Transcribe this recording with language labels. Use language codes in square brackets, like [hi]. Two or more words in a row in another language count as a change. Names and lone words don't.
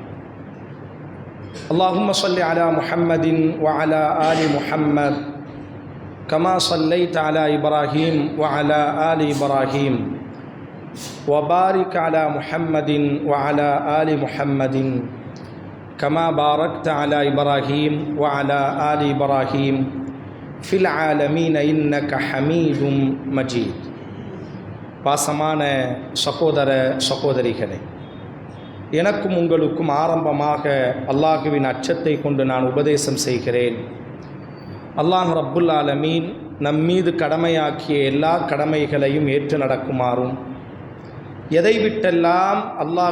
[ar] اللهم صل على محمد وعلى آل محمد كما صليت على إبراهيم وعلى آل إبراهيم وبارك على محمد وعلى آل محمد كما باركت على إبراهيم وعلى آل إبراهيم في العالمين إنك حميد مجيد. [ta] பாசமான சகோதர சகோதரிகளே, எனக்கும் உங்களுக்கும் ஆரம்பமாக அல்லாஹுவின் அச்சத்தை கொண்டு நான் உபதேசம் செய்கிறேன். [ar] الله رب العالمين [ta] நம்மீது கடமையாக்கிய எல்லா கடமைகளையும் ஏற்று நடக்குமாறும், எதை விட்டெல்லாம் அல்லாஹ்